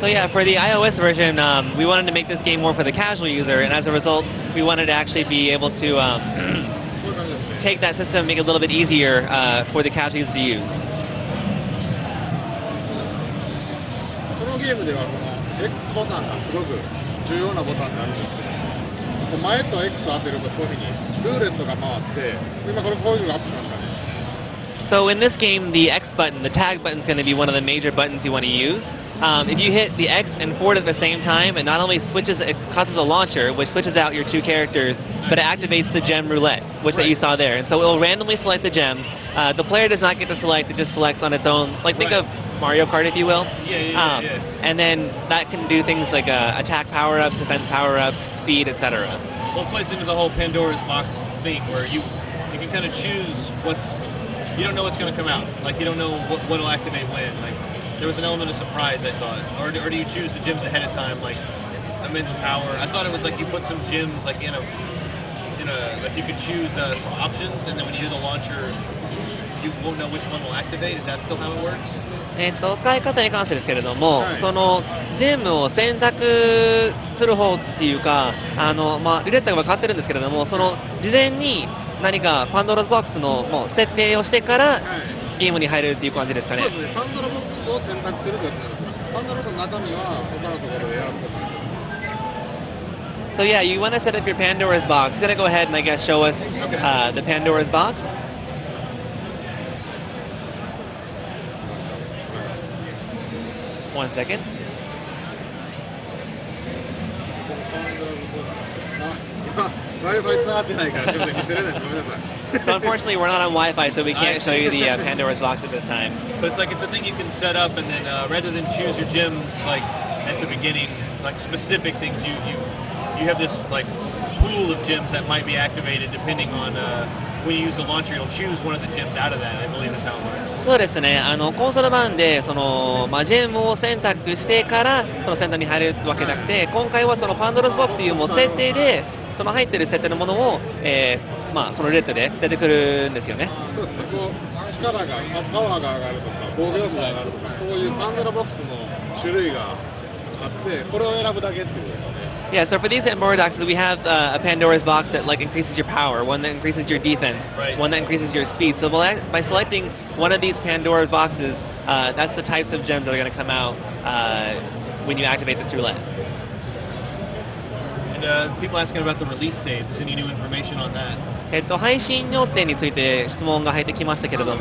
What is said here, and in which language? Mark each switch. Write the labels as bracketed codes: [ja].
[en] So yeah, for the iOS version, we wanted to make this game more for the casual user, and as a result, we wanted to actually be able to take that system and make it a little bit easier for the casual user to use. [ja] このゲームではこの X ボタンがすごく重要なボタンになるんですけど、前と X を当てるとこういうふうにルーレットが回って、今これこういうのがアップしましたね。 [en] So in this game, the X button, the tag button, is going to be one of the major buttons you want to use. If you hit the X and forward at the same time, it not only switches, it causes a launcher, which switches out your two characters, but it activates the gem roulette, which that you saw there. And so it will randomly select the gem. The player does not get to select; it just selects on its own. Like think of Mario Kart, if you will. Yeah. And then that can do things like attack power-ups, defense power-ups, speed, etc. Well, it plays into the whole Pandora's box thing, where you can kind of choose you don't know what's going to come out. Like you don't know what will activate when. Like there was an element of surprise, I thought. Or do you choose the gems ahead of time, like immense power? I thought it was like you put some gems like in a like you could choose some options, and then when you do the launcher, you won't know which one will activate. Is that still how it works? [ja] 使い方に関してですけれども、そのジェムを選択する方っていうか、ルレットが変わってるんですけれども、その事前に何かパンドラボックスのもう設定をしてからゲームに入れるっていう感じですかね。そうですね。パンドラボックスを選択するとやつなんですが、パンドラボックスの中身は他のところで選ぶことができます。 [en] So yeah, you want to set up your Pandora's box. Gonna go ahead and I guess show us the Pandora's box. One second. So unfortunately, we're not on Wi-Fi, so we can't show you the Pandora's box at this time. So it's like it's a thing you can set up, and then rather than choose your gems like at the beginning, like specific things, you have this like pool of gems that might be activated depending on when you use the launcher. You'll choose one of the gems out of that. I believe is how it works. [ja] そうですね。コンソール版でそのジェムを選択してからそのセンターに入れるわけじゃなくて、今回はそのパンドラスボックスというもう設定でその入ってる設定のものをそのレッドで出てくるんですよね。そうですね。こう力がパワーが上がるとか防御力が上がるとかそういうパンドラボックスの種類があってこれを選ぶだけっていうことですね。 [en] Yeah, so for these Pandora boxes, we have a Pandora's box that like increases your power, one that increases your defense, one that increases your speed. So by selecting one of these Pandora's boxes, that's the types of gems that are going to come out when you activate this roulette. And people asking about the release date. Any new information on that? [ja] 配信予定について質問が入ってきましたけれども、